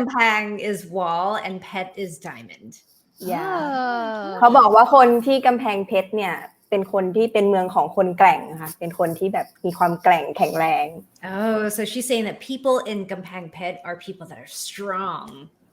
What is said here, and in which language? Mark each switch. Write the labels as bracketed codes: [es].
[en] Kampang is wall and pet is diamond. yeah Oh. [th] เขาบอกว่าคนที่กำแพงเพชรเนี่ยเป็นคนที่เป็นเมืองของคนแกร่งค่ะเป็นคนที่แบบมีความแกร่งแข็งแรง [en] Oh, so she's saying that people in Gampang Phet are people that are strong.